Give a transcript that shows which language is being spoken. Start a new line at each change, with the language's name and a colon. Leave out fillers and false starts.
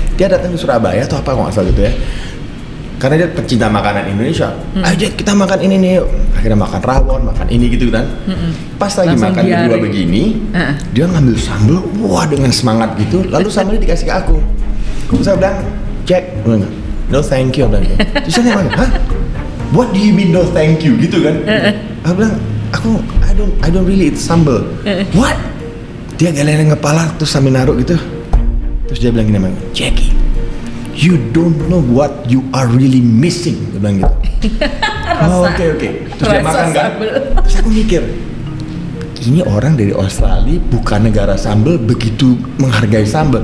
Indonesian: Dia datang ke Surabaya atau apa kalau nggak salah gitu ya. Karena dia pecinta makanan Indonesia. Ayo kita makan ini nih. Akhirnya makan rawon, makan ini gitu kan. Pas lagi Langsung makan diare. berdua begini, dia ngambil sambal, wah dengan semangat gitu. Lalu sambalnya dikasih ke aku. Terus saya bilang,
English: Jack, no thank you.
Indonesian: Terus saya bilang, hah?
English: What do you mean no thank you?
Indonesian: Gitu kan. Aku bilang,
English: I don't really eat sambal. What?
Indonesian: Dia geleng kepala terus sambil naruh gitu. Terus dia bilang gini,
English: Jackie, you don't know what you are really missing.
Indonesian: Dia bilang gitu. Oke. Terus dia makan kan. Terus aku mikir, ini orang dari Australia bukan negara sambal, begitu menghargai sambal.